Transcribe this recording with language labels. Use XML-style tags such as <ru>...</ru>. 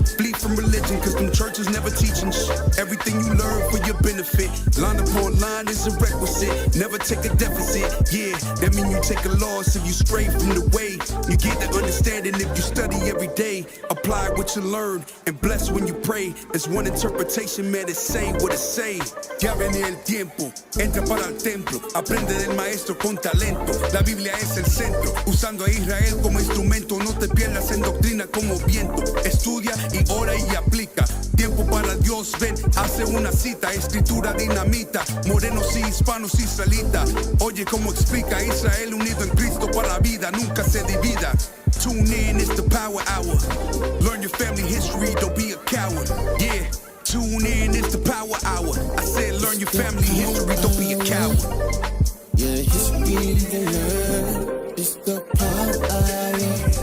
<en>Flee from religion, cause them churches never teaching everything you learn for your benefit. Line upon line is a requisite. Never take a deficit, yeah. That mean you take a loss if you stray from the way. You get the understanding if you study every day. Apply what you learn and bless when you pray. There's one interpretation, man, it's say what it say.</en> <es>Ya viene el tiempo, entra para el templo. Aprende del maestro con talento. La Biblia es el centro, usando a Israel como instrumento. No te pierdas en doctrina como viento. Estudia y ora y aplica. Tiempo para Dios, ven, hace una cita. Escritura dinamita, morenos y hispanos israelitas. Oye cómo explica Israel unido en Cristo para la vida, nunca se divida.</es> <en>Tune in, it's the power hour. Learn your family history, don't be a coward. Yeah. Tune in, it's the power hour. I said learn your family history, don't be a coward. Yeah, history to learn. It's the power hour.</en>